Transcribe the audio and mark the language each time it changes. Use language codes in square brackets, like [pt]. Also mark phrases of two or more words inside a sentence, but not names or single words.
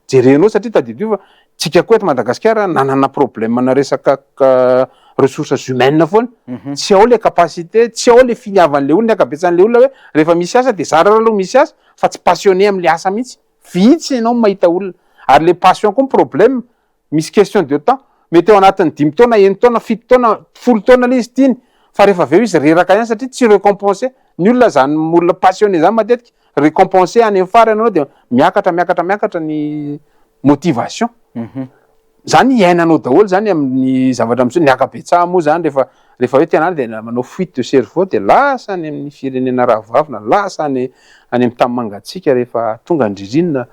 [mg] jerenao satria tadidio fa tsika koa eto Madagasikara nanana problème na resaka [fr] ressources humaines [mg] foana tsy ao le capacité tsy ao le finiavan'le olona akabetsan'le olona hoe rehefa misy asa de zara aloha misy asa fa tsy passionné am'le asa mihitsy vitsy ianao mahita olona ary le passion koa problème misy [fr] question de temps [mg] mety eo anatin'ny 5 taona 1 taona 7 taona 10 taona le izy tiany fa rehefa aveo izy reraka ihany satria tsy récompensé ny olona zany olona passionné zany matetika récompensé any amin'ny farany anao de miakatra ny motivation zany iainanao daholo zany amin'ny zavatra am'zao ny akabetsaha moa zany rehefa hoe tena de manao [fr] fuite de cerveau [mg] de lasa any amin'ny firenena rahavavina lasa any amin'ny tany mangatsika rehefa tonga andririnina